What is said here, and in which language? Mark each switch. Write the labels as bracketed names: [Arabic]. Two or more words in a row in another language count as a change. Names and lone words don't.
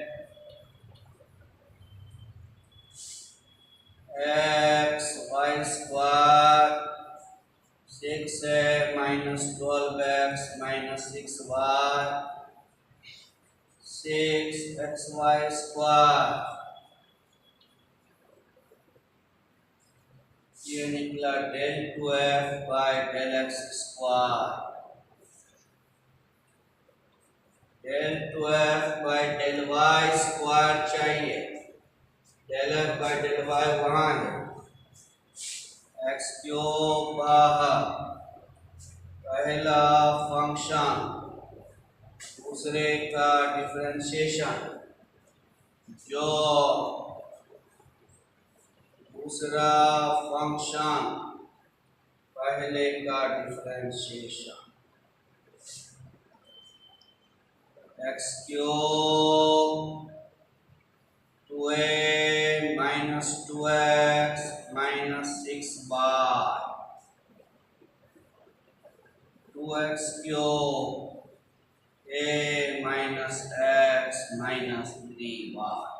[English] x y square 6 है minus 12x minus 6y 6xy square, [Hindi] ये निकला [English] del 2f by del x square. del 2f by del y square [Hindi] चाहिए, [English] del f by del y [Hindi] वहां है, [English] x cube [Hindi] बाहर, पहला फंक्शन दूसरे का डिफरेंशिएशन, जो दूसरा फंक्शन पहले का डिफरेंशिएशन, [English] x cube 2a minus 2x minus 6y 2x cube a minus x minus 3y.